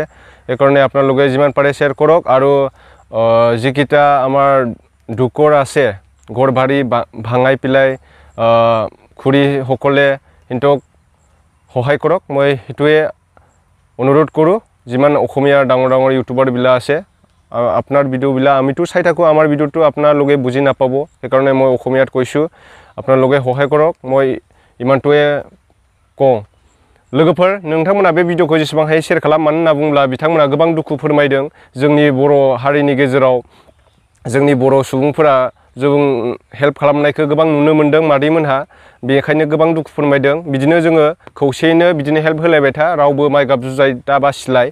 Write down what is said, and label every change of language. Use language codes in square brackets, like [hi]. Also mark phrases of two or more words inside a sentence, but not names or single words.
[as] সেইকাৰণে আপোনালোকে যিমান পাৰে শ্বেয়াৰ কৰক। আৰু যিকেইটা আমাৰ দুখৰ আছে, ঘৰ বাৰী ভাঙাই পেলাই খুৰীসকলে সিহঁতক সহায় কৰক। মই সেইটোৱে অনুৰোধ কৰোঁ। যিমান অসমীয়া ডাঙৰ ডাঙৰ ইউটিউবাৰবিলাক আছে, আপোনাৰ ভিডিঅ'বিলাক আমিতো চাই থাকোঁ, আমাৰ ভিডিঅ'টো আপোনালোকে বুজি নাপাব। সেইকাৰণে মই অসমীয়াত কৈছোঁ, আপোনালোকে সহায় কৰক। মই ইমানটোৱে কওঁ। [brx] लोगोफोर, नोंथांमोना बे भिडिअ'खौ जेसेबां हायो शेयार खालाम। मानो होनना बुङोब्ला बिथांमोना गोबां दुखु फोरमायदों। जोंनि बर' हारिनि गेजेराव जोंनि बर' सुबुंफोरा जों हेल्प खालामनायखौ गोबां नुनो मोन्दों मादैमोनहा, बेनिखायनो गोबां दुखु फोरमायदों। बिदिनो जोङो खौसेयैनो बिदिनो हेल्प होलायबाय था, रावबो माइ गाब जुजाय दा बासिलाय।